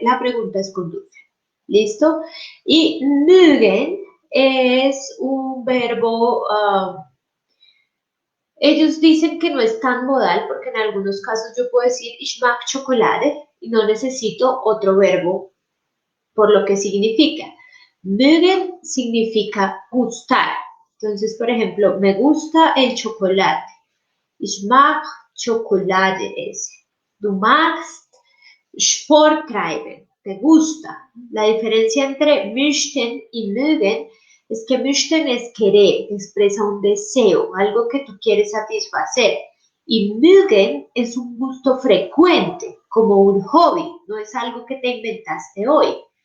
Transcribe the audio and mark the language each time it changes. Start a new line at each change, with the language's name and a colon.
Spanish: La pregunta es con dulce. ¿Listo? Y mögen es un verbo, ellos dicen que no es tan modal porque en algunos casos yo puedo decir
German: ich mag Schokolade
Spanish: y no necesito otro verbo por lo que significa. Mögen significa gustar. Entonces, por ejemplo, me gusta el chocolate.
German: Ich mag Schokolade essen. Du magst Sport treiben,
Spanish: te gusta. La diferencia entre möchten y mögen es que möchten es querer, expresa un deseo, algo que tú quieres satisfacer. Y mögen es un gusto frecuente, como un hobby, no es algo que te inventaste hoy.